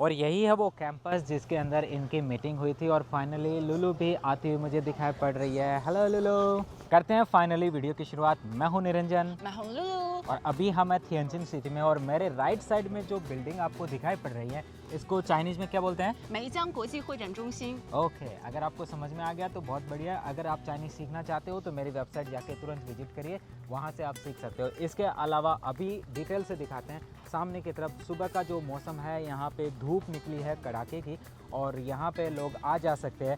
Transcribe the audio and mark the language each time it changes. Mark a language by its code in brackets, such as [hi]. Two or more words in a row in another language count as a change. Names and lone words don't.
[hi] और यही है वो कैंपस जिसके अंदर इनकी मीटिंग हुई थी। और फाइनली लुलु भी आती हुई मुझे दिखाई पड़ रही है। हेलो लुलु, करते हैं फाइनली वीडियो की शुरुआत। मैं हूँ निरंजन, मैं हूँ लुलु और अभी हम हैं थिएंजिन सिटी में। और मेरे राइट साइड में जो बिल्डिंग आपको दिखाई पड़ रही है इसको चाइनीज़ में क्या बोलते हैं? [zh] 梅江国际会展中心。 [hi] ओके अगर आपको समझ में आ गया तो बहुत बढ़िया। अगर आप चाइनीज़ सीखना चाहते हो तो मेरी वेबसाइट जाके तुरंत विजिट करिए, वहाँ से आप सीख सकते हो। इसके अलावा अभी डिटेल से दिखाते हैं। सामने की तरफ सुबह का जो मौसम है, यहाँ पे धूप निकली है कड़ाके की और यहाँ पे लोग आ जा सकते हैं।